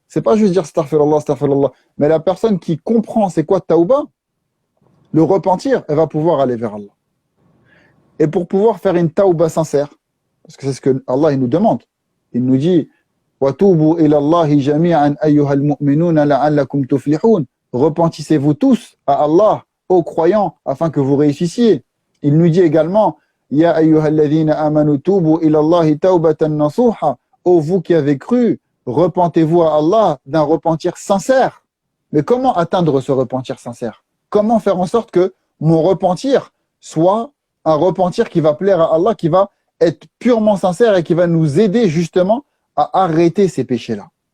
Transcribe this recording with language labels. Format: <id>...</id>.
<fr>C'est pas juste dire astaghfirullah, astaghfirullah. Mais la personne qui comprend c'est quoi tauba, le repentir, elle va pouvoir aller vers Allah. Et pour pouvoir faire une tauba sincère, parce que c'est ce que Allah il nous demande, il nous dit</fr> <ar>وَتُوبُوا إِلَى اللَّهِ جَمِيعًا أَيُّهَا الْمُؤْمِنُونَ لَعَلَّكُمْ تُفْلِحُونَ.</ar> <fr>Repentissez-vous tous à Allah, aux croyants, afin que vous réussissiez. Il nous dit également</fr> <ar>يَا أَيُّهَا الَّذِينَ آمَنُوا تُوبُوا إِلَى اللَّهِ تَوْبَةً نَصُوحًا.</ar> <fr>Ô vous qui avez cru, repentez-vous à Allah d'un repentir sincère. Mais comment atteindre ce repentir sincère? Comment faire en sorte que mon repentir soit un repentir qui va plaire à Allah, qui va être purement sincère et qui va nous aider justement à arrêter ces péchés-là?</fr>